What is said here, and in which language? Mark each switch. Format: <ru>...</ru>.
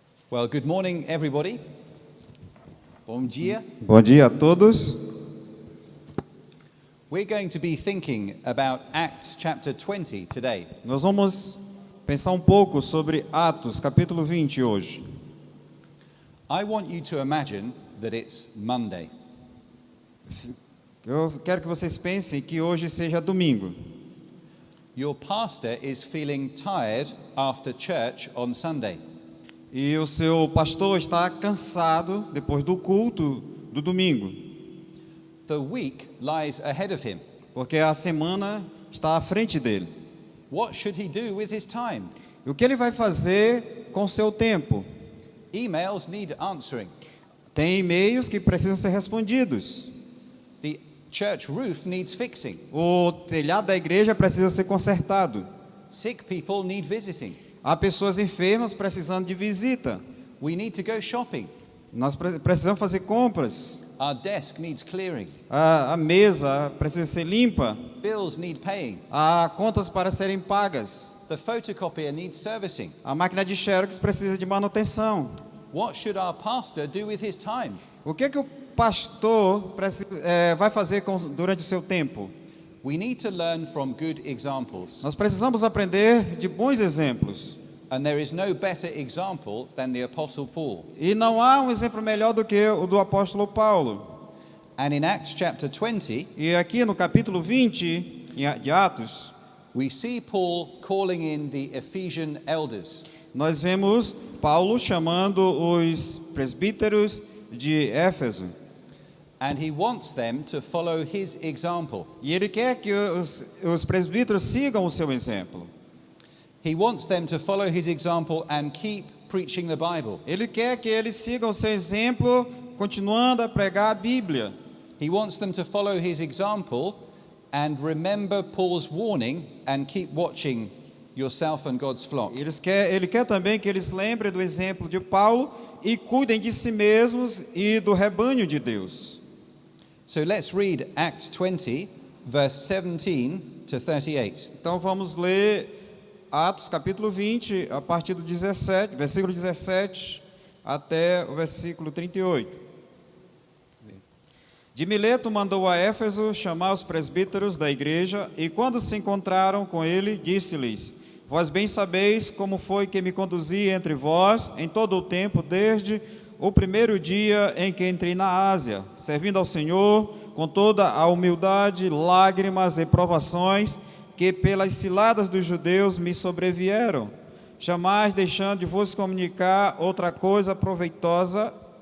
<en>Well, good morning, everybody.</en> <pt>Bom dia. Bom dia a todos.</pt> <en>We're going to be thinking about Acts chapter 20 today.</en> <pt>Nós vamos pensar um pouco sobre Atos, capítulo 20 hoje.</pt> <en>I want you to imagine that it's Monday.</en> <pt>Eu quero que vocês pensem que hoje seja domingo.</pt> <en>Your pastor is feeling tired after church on Sunday.</en> <pt>E o seu pastor está cansado depois do culto do domingo.</pt> <en>The week lies ahead of him.</en> <pt>Porque a semana está à frente dele.</pt> <en>What should he do with his time?</en> <pt>E o que ele vai fazer com o seu tempo?</pt> <en>Emails need answering.</en> <pt>Tem e-mails que precisam ser respondidos.</pt> <en>The church roof needs fixing.</en> <pt>O telhado da igreja precisa ser consertado.</pt> <en>Sick people need visiting.</en> <pt>Há pessoas enfermas precisando de visita.</pt> <en>We need to go shopping.</en> <pt>Nós precisamos fazer compras.</pt> <en>Our desk needs clearing.</en> <pt>A mesa precisa ser limpa.</pt> <en>Bills need paying.</en> <pt>Há contas para serem pagas.</pt> <en>The photocopier needs servicing.</en> <pt>A máquina de xerox precisa de manutenção.</pt> <en>What should our pastor do with his time?</en> <pt>O que o pastor vai fazer durante o seu tempo?</pt> <en>We need to learn from good examples.</en> <pt>Nós precisamos aprender de bons exemplos.</pt> <en>And there is no better example than the Apostle Paul.</en> <pt>E não há um exemplo melhor do que o do apóstolo Paulo.</pt> <en>And in Acts chapter 20,</en> <pt>E aqui no capítulo 20 de Atos,</pt> <en>we see Paul calling in the Ephesian elders.</en> <pt>nós vemos Paulo chamando os presbíteros de Éfeso.</pt> <en>And he wants them to follow his example.</en> <pt>E ele quer que os presbíteros sigam o seu exemplo.</pt> <en>He wants them to follow his example and keep preaching the Bible.</en> <pt>Ele quer que eles sigam o seu exemplo, continuando a pregar a Bíblia.</pt> <en>He wants them to follow his example and remember Paul's warning and keep watching yourself and God's flock.</en> <pt>Ele quer também que eles lembrem do exemplo de Paulo e cuidem de si mesmos e do rebanho de Deus.</pt> <en>So let's read Acts 20, verse 17 to 38.</en> <pt>Então vamos ler Atos capítulo 20, a partir do 17, versículo 17 até o versículo 38. De Mileto mandou a Éfeso chamar os presbíteros da igreja, e quando se encontraram com ele, disse-lhes: Vós bem sabeis como foi que me conduzi entre vós em todo o tempo, desde o primeiro dia em que entrei na Ásia, servindo ao Senhor com toda a humildade, lágrimas e provações que pelas ciladas dos judeus me sobrevieram, jamais deixando de vos comunicar outra coisa proveitosa,</pt>